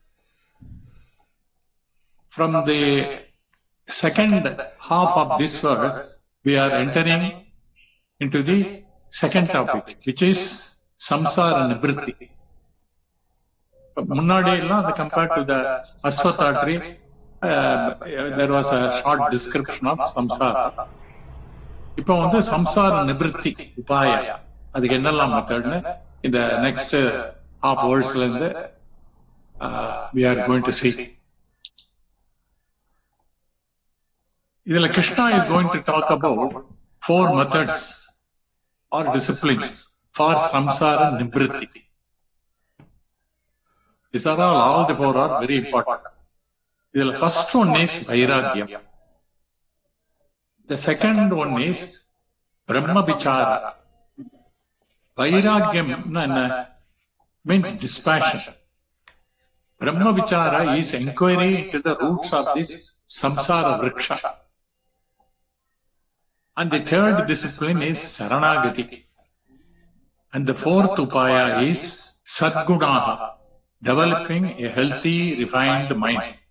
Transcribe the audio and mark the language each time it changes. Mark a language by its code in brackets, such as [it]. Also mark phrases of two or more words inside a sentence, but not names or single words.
[en] From the second half of this verse, we are entering into the second topic, which is [sa] संसार निवृत्ति. [ta] முன்னாடி எல்லா, [en] compared to the Aswatha tree, there was a short description of samsara. [ta] இப்போ வந்து [sa] संसार निवृत्ति उपाय, [ta] அதுக்கு என்னெல்லாம் மெத்தட்னு இந்த [en] next half verse [ta] ல இருந்து [en] we are going to see. இதுல Krishna is going to talk about 4 methods or disciplines for [sa] संसार निवृत्ति. [en] These are all the 4 are very important. The first one is vairagyam. The second one is [sa] ब्रह्म विचार. [en] Vairagyam means dispassion. [sa] ब्रह्म विचार [en] is inquiry into the roots of this [sa] संसार वृक्ष. [en] And the third discipline is saranagati. And the fourth upaya is sadgunaha, developing a healthy, refined mind.